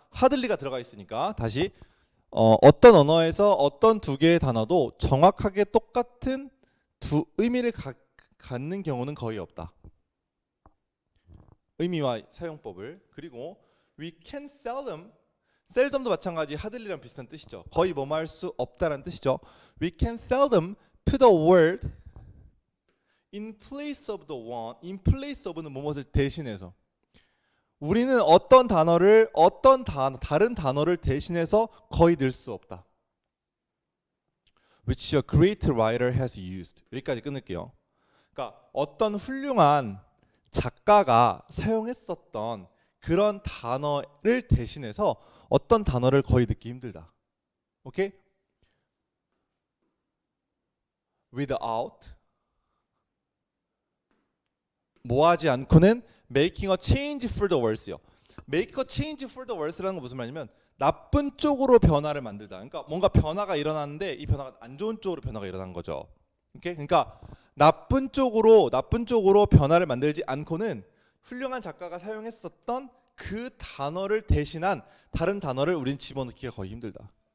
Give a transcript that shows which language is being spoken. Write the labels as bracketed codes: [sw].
[ko] 하들리가 들어가 있으니까 다시 어떤 언어에서 어떤 두 개의 단어도 정확하게 똑같은 두 의미를 갖는 경우는 거의 없다. 의미와 사용법을. 그리고 [en] we can seldom [ko] 도 마찬가지 하들리랑 비슷한 뜻이죠. 거의 뭐뭐 할 수 없다라는 뜻이죠. [en] we can seldom put a word in place of the one. [ko] in place of는 무엇을 대신해서. 우리는 어떤 단어를 다른 단어를 대신해서 거의 넣을 수 없다. [en] which a great writer has used. [ko] 여기까지 끊을게요. 그러니까 어떤 훌륭한 작가가 사용했었던 그런 단어를 대신해서 어떤 단어를 거의 넣기 힘들다. 오케이? [en] without [ko] 뭐하지 않고는 [en] making a change for the worse요. make a change for the worse [ko] 라는 건 무슨 말이냐면 나쁜 쪽으로 변화를 만들다. 그러니까 뭔가 변화가 일어나는데 이 변화가 안 좋은 쪽으로 변화가 일어난 거죠. 오케이? 그러니까 나쁜 쪽으로 변화를 만들지 않고는 훌륭한 작가가 사용했었던 그 단어를 대신한 다른 단어를 우린 집어넣기가 거의 힘들다.